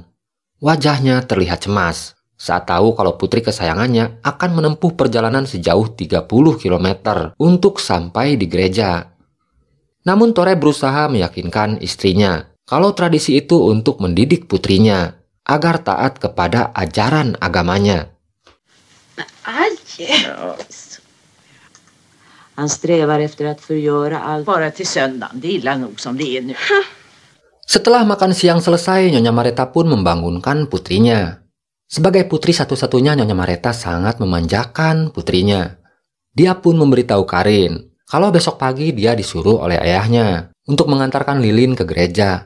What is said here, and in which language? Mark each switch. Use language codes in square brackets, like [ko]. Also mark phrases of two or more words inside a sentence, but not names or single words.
[id] Wajahnya terlihat cemas saat tahu kalau putri kesayangannya akan menempuh perjalanan sejauh 30 km untuk sampai di gereja. Namun Tore berusaha meyakinkan istrinya kalau tradisi itu untuk mendidik putrinya agar taat kepada ajaran agamanya. [sv] Han strävar efter att förgöra allt. Bara till söndagen, det är illa nog som det är nu. [id] Setelah makan siang selesai, Nyonya Mareta pun membangunkan putrinya. Sebagai putri satu-satunya, Nyonya Mareta sangat memanjakan putrinya. Dia pun memberitahu Karin kalau besok pagi dia disuruh oleh ayahnya untuk mengantarkan lilin ke gereja.